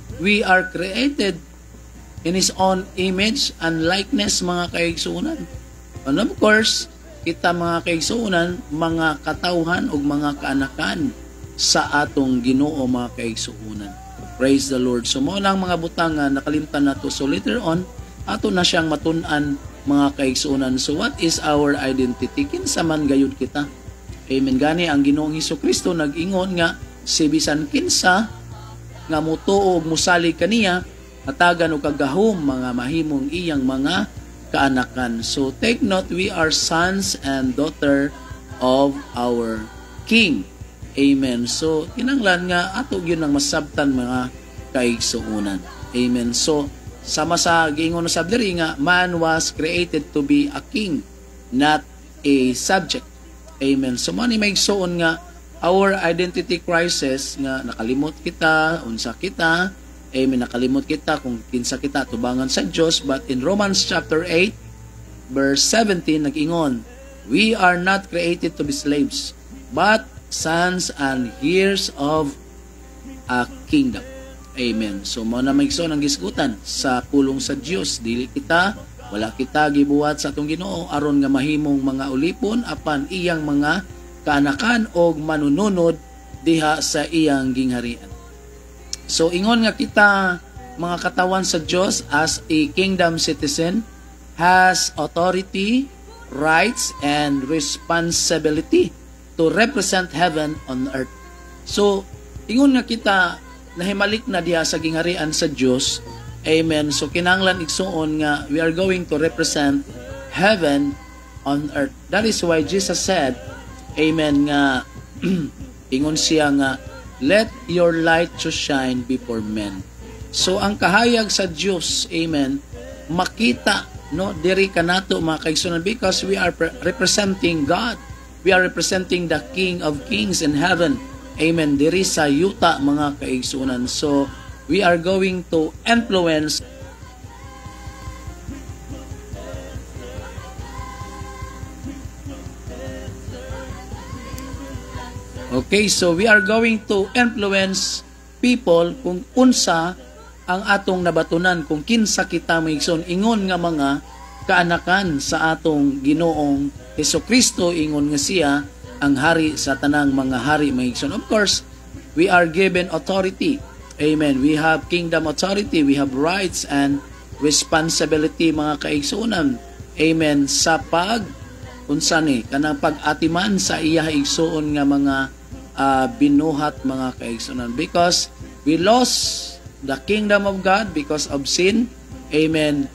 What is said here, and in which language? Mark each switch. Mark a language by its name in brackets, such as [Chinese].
[English] We are created in His own image and likeness [Cebuano] mga kaigsuonan. [English] And of course, [Cebuano] kita mga kaigsuonan, mga katawhan o mga kaanakan sa atong Ginoo mga kaigsuonan. [English] Praise the Lord. [Cebuano] So mo lang mga butang nga nakalimtan nato. So later on, ato na siyang matun-an mga kaigsuonan. [English] So what is our identity? [Cebuano] Kinsa man gayud kita? [English] Amen. [Cebuano] Gani ang Ginoong Hesukristo nag-ingon nga si bisan kinsa nga mutuo og musalig kaniya hatagan og kagahom mga mahimong iyang mga kaanakan. [English] So take note, we are sons and daughter of our King. Amen. [Cebuano] So kinahanglan nga ato gyud nang masabtan mga kaigsuonan. [English] Amen. So [Cebuano] sama sa giingon sa diri nga [English] man was created to be a king, not a subject. Amen. [Cebuano] So man ni maigsuon nga [English] our identity crisis [Cebuano] nga nakalimot kita unsa kita. Amen. Nakalimot kita kung kinsa kita tubangan sa Dios. [English] But in Romans chapter 8 verse 17 nag-ingon, we are not created to be slaves, but sons and heirs of a kingdom. Amen. [Cebuano] So mo na maigsoon ang gisgutan sa pulong sa Dios. Dili kita, wala kita gibuhat sa atong Ginoo aron nga mahimong mga ulipon apan iyang mga kaanakan og manununod diha sa iyang gingharian. [English] So [Cebuano] ingon nga kita mga katawan sa Dios [English] as a kingdom citizen has authority, rights and responsibility to represent heaven on earth. [Cebuano] So ingon nga kita nahimalik na diha sa gingharian sa Dios. Amen. [English] So [Cebuano] kinahanglan igsuon nga [English] we are going to represent heaven on earth. That is why Jesus said, amen, [Cebuano] nga ingon siya nga [English] let your light to shine before men. [Cebuano] So ang kahayag sa Dios, amen, makita no diri kanato mga kaigsuonan [English] because we are representing God. We are representing the King of Kings in heaven. Amen. [Cebuano] Diri sa yuta mga kaigsuonan. [English] So we are going to influence [Cebuano] Okay, so [English] we are going to influence people [Cebuano] kung unsa ang atong nabatunan, kung kinsa kita maigsoon ingon nga mga kaanakan sa atong Ginoong Hesukristo, ingon nga siya ang hari sa tanang mga hari maigsoon. [English] Of course, we are given authority. Amen. We have kingdom authority, we have rights and responsibility [Cebuano] mga kaigsuonan. Amen. Sa unsa ni kanang pag-atiman sa iya igsuon nga mga binuhat mga kaigsuonan, [English] because we lost the kingdom of God because of sin. [Cebuano] Amen.